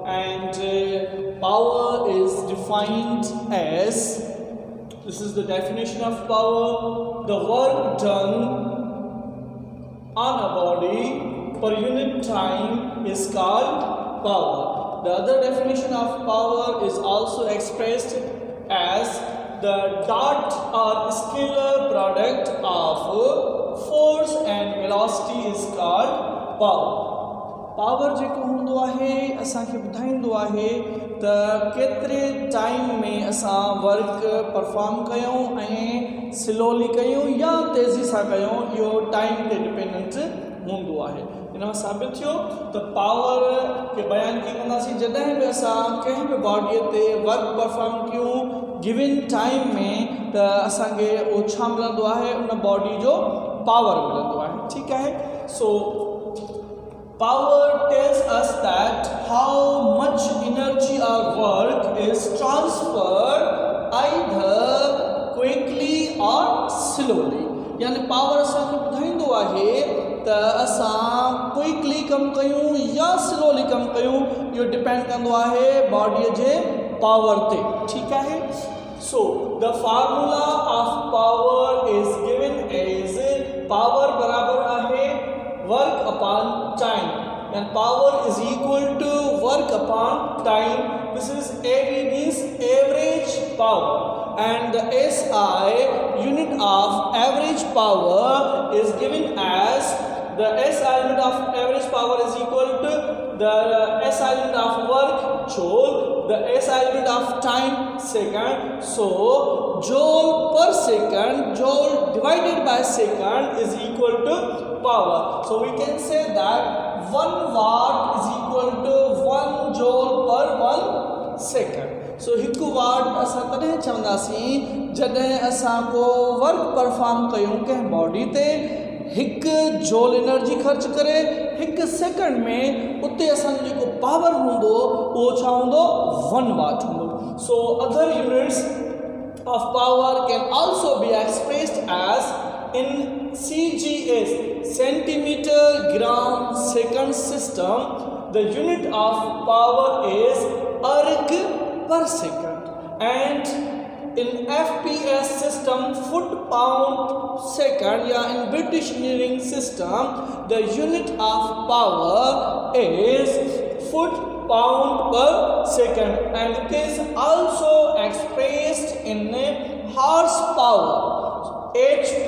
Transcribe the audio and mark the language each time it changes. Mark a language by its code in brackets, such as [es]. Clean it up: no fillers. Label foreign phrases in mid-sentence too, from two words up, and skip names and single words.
[en] And power is defined as, this is the definition of power: the work done on a body per unit time is called power. The other definition of power is also expressed as the dot or scalar product of force and velocity is called power. [sd] पावर जेको हूंदो आहे असांखे ॿुधाईंदो आहे त केतिरे टाइम में असां [en] work perform [sd] कयूं ऐं स्लोली कयूं या तेज़ी सां कयूं, इहो टाइम ते डिपेंडेंट हूंदो आहे। इन मां साबित थियो त पावर खे बयानु कीअं कंदासीं, जॾहिं बि असां कंहिं बि बॉडीअ ते [en] work perform [sd] कयूं [en] given time [sd] में, त असांखे उहो छा मिलंदो आहे, उन बॉडी जो पावर मिलंदो आहे। ठीकु आहे। [en] सो power tells us that how much energy or work is transferred either quickly or slowly. [sd] यानी पावर असांखे ॿुधाईंदो आहे त असां क्विकली कमु कयूं या स्लोली कमु कयूं, इहो डिपेंड कंदो आहे बॉडीअ जे पावर ते। ठीकु आहे। [en] so the formula of power is given as power [sd] बराबर आहे [en] work upon time, and power is equal to work upon time. This is AV means average power, and the SI unit of average power is given as the SI unit of average power is equal to the SI unit of work joule, the SI unit of time second. So joule per second, joule divided by second is equal to power. So we can say that 1 watt is equal to 1 joule per 1 second. [sd] So 1 watt असां तॾहिं चवंदासीं जॾहिं असां को [en] work perform [sd] कयूं कंहिं बॉडी ते 1 [en] joule energy [sd] ख़र्च करे 1 सेकंड में, उते असांजो जेको पावर हूंदो उहो छा हूंदो, 1 वाट हूंदो। [en] so other units of power can also be expressed as in CGS, centimeter gram second system. The unit of power is erg per second, and in FPS system, foot pound second, yeah, in British engineering system, the unit of power is foot pound per second, and it is also expressed in horsepower, HP.